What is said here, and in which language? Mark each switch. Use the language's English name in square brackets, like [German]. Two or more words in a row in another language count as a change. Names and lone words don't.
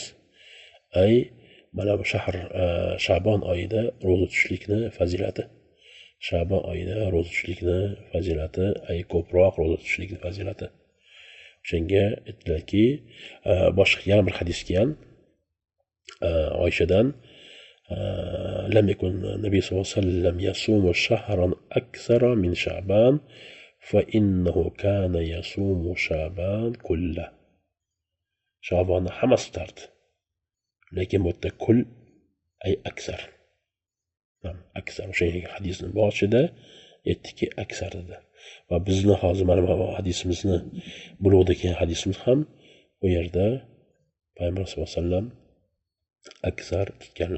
[Uzbek] Mana bu Sha'bon oyida ro'za tutishlikni fazilati. Ko'proq ro'za tutishlikni fazilati. Shunga aytdilarki, boshqa yana bir hadis kelgan Oyshadan [Arabic] لم يكن النبي صلى الله عليه وسلم يصوم شهرا أكثر من شعبان فإنه كان يصوم شعبان كله. [Uzbek] Sha'bonni hammasi tutardi. Lekin bu yerda [Arabic] كل أكثر. [Uzbek] O'sha hadisning boshida aytdiki aksar dedi. Va bizni hozir mana bu hadisimizni bulug'da kelgan hadisimiz ham bu yerda Payg'ambar [Arabic] صلى الله عليه وسلم [Uzbek] aksar tutganlar.